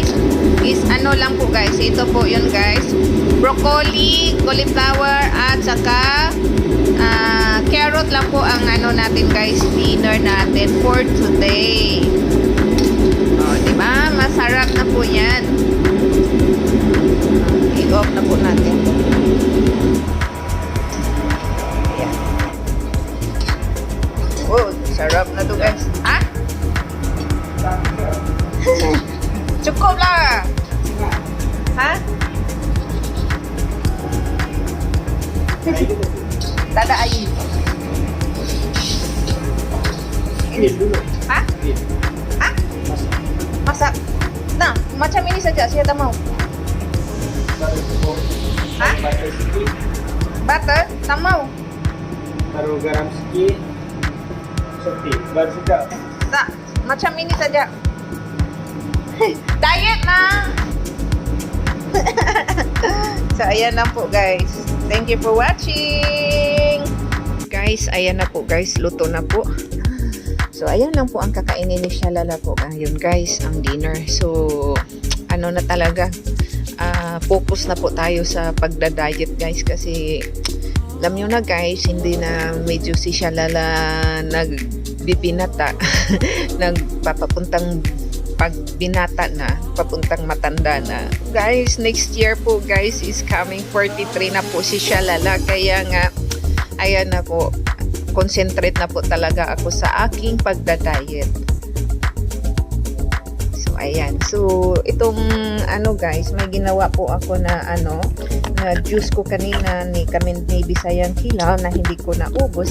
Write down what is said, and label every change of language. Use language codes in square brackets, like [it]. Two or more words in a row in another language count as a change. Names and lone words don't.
[tl] Is ano lang po guys, ito po yun guys. Broccoli, cauliflower at saka carrot lang po ang ano natin guys, dinner natin [en] for today. [tl] Oh, diba? Masarap na po yan. I-off na po natin. Ayan. Oh, sarap na to guys. Ha? [ms] Cukup lah. Ha? Tak ada air. Ini dulu. Ha? Ha? Masak. Nah, macam ini saja saya tak mau. Ha? Butter? Tak mau. Taruh garam sikit. Seperti baru sedap. Tak, macam ini saja. Diet na. [tl] So, ayan na po guys. [en] Thank you for watching. [tl] Guys, ayan na po guys. Luto na po. So, ayan lang po ang kakainin ni Shalala po. Ayun guys, ang dinner. So, ano na talaga. Focus na po tayo sa pagda-diet guys. Kasi, alam nyo na guys, hindi na medyo si Shalala nagbibinata. Nagpapapuntang pag binata na, papuntang matanda na. Guys, [en] next year [tl] po guys [en] is coming [tl] 43 na po si Shalala. Kaya nga, ayan na po, concentrate na po talaga ako sa aking pagda-diet. So, ayan. So, itong ano guys, may ginawa po ako na na juice ko kanina ni Bisayang Kilaw na hindi ko naubos.